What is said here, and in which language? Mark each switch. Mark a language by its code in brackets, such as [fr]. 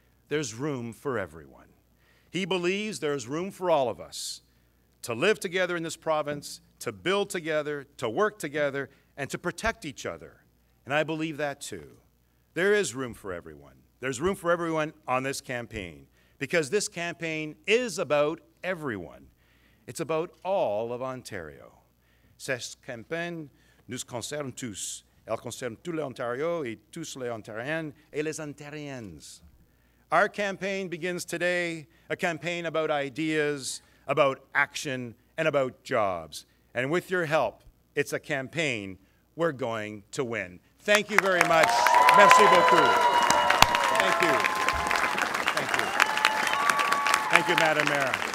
[en] There's room for everyone. He believes there's room for all of us to live together in this province, to build together, to work together, and to protect each other. And I believe that too. There is room for everyone. There's room for everyone on this campaign, because this campaign is about everyone. It's about all of Ontario. [fr] Cette campagne nous concerne tous. Elle concerne tous les Ontariens et tous les Ontariennes et les Ontariennes. [en] Our campaign begins today, a campaign about ideas, about action, and about jobs. And with your help, it's a campaign we're going to win. Thank you very much. [fr] Merci beaucoup. [en] Thank you. Thank you. Thank you, Madam Mayor.